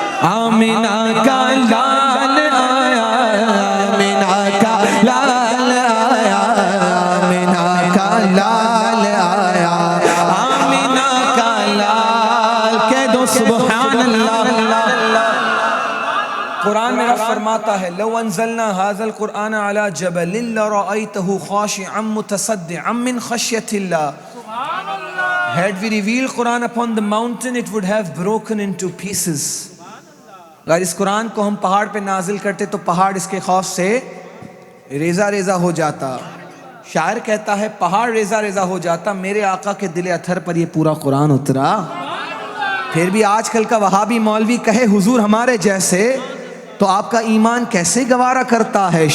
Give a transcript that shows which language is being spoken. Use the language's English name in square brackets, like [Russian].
[Urdu] آمینہ کا لال آیا آمینہ کا لال آیا آمینہ کا لال آیا آمینہ کا لال کہہ دو سبحان اللہ قرآن میں رب فرماتا ہے [Arabic] لو انزلنا هذا القرآن على جبل لرأيته خاشعا متصدعا من خشية الله. [English] Had we revealed Quran upon the mountain, it would have broken into pieces. [Urdu] اگر اس قرآن کو ہم پہاڑ پہ نازل کرتے تو پہاڑ اس کے خوف سے ریزہ ریزہ ہو جاتا. شاعر کہتا ہے پہاڑ ریزہ ریزہ ہو جاتا، میرے آقا کے دل اطہر پر یہ پورا قرآن اترا. پھر بھی آج کل کا وہابی مولوی کہے حضور ہمارے جیسے، تو آپ کا ایمان کیسے گوارا کرتا ہے.